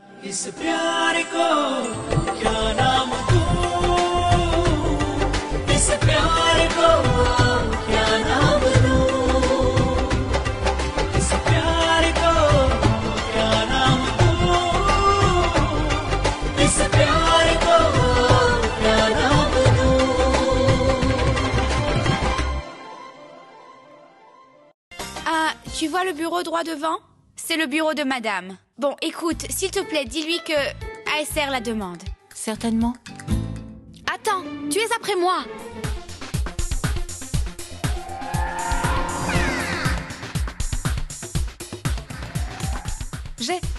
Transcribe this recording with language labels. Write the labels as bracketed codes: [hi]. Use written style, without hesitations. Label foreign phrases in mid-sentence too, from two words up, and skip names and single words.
[hi] इस प्यार को क्या नाम दूं, इस प्यार को क्या नाम दूं, इस प्यार को क्या नाम दूं, इस प्यार को क्या नाम दूं। [fr] Ah, tu vois le bureau droit devant? C'est le bureau de madame. Bon, écoute, s'il te plaît, dis-lui que ASR la demande. Certainement. Attends, tu es après moi. J'ai...